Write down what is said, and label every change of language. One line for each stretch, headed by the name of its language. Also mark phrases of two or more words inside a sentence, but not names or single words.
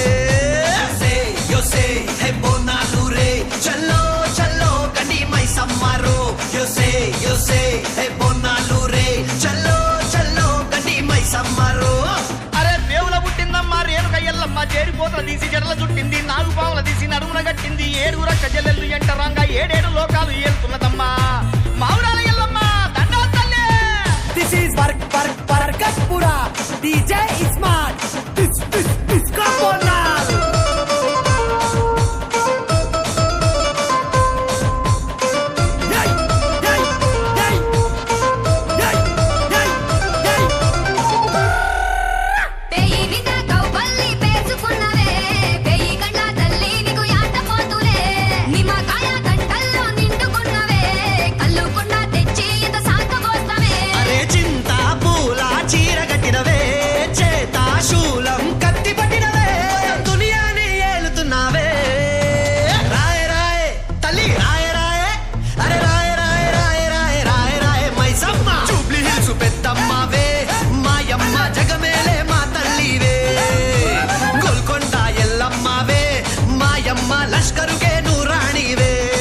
Telugu: యోసే హే బోనాలు రే చల్లో చల్లో కని మైసమ్మరో యోసే యోసే హే బోనాలు రే చల్లో చల్లో కని మైసమ్మరో అరే దేవుల పుట్టిందమ్మా రేణుక ఎల్లమ్మ చేరిపోతల తీసి జడల చుట్టింది నాలుగు పావుల తీసి నడుమున గట్టింది ఏడుగుర కజలెల్లు ఎంటరంగా ఏడేడు లోకాలు ఏలుతున్నదమ్మా మావురాల ఎల్లమ్మ దండాలు తల్లి.
English: This is Barkatpura. DJ is smart. This Kaponal. Yay! Yay! Yay! Yay! Yay! Yay!
Telugu: పెయి నిద కౌబల్లి పేసుకున్నవే పెయి కండ తల్లి నీకు యాట పోతులే నిమ్మకాయ గంటల్లో నిండుకున్నవే కల్లుకున్న తెచ్చి ఇంత సాకబోస్తవే అరే చింత పూల చీర కట్టినవే చేత శూలం కత్తి పట్టినవే దునియాని ఏలుతున్నావే రాయ రాయ తల్లి రాయ రాయ అరే రాయ రాయ రాయ రాయ రాయ రాయ మైసమ్మ జూబ్లీ హిల్స్ పెద్దమ్మవే మాయమ్మ జగమేలే మా తల్లివే గోల్కొండ ఎల్లమ్మవే మాయమ్మ లష్కరుకే నూరాణివే